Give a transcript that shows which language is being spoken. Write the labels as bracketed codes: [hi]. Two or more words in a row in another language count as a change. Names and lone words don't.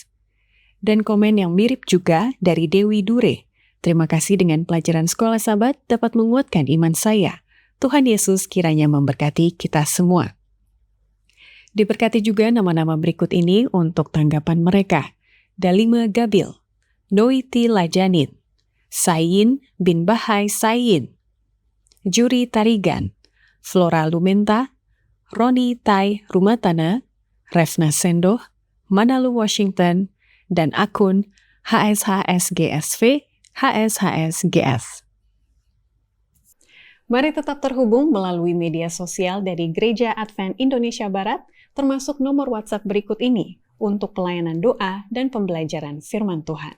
[id] Dan komen yang mirip juga dari Dewi Dure. Terima kasih dengan pelajaran Sekolah Sabat dapat menguatkan iman saya. Tuhan Yesus kiranya memberkati kita semua. Diberkati juga nama-nama berikut ini untuk tanggapan mereka. Dalima Gabil, Noiti Lajanin, Sayin bin Bahai Sayin, Juri Tarigan, Flora Lumenta, Roni Tai Rumatana, Refna Sendoh, Manalu Washington, dan akun HSHSGSV, HSHSGS. Mari tetap terhubung melalui media sosial dari Gereja Advent Indonesia Barat, termasuk nomor WhatsApp berikut ini untuk pelayanan doa dan pembelajaran firman Tuhan.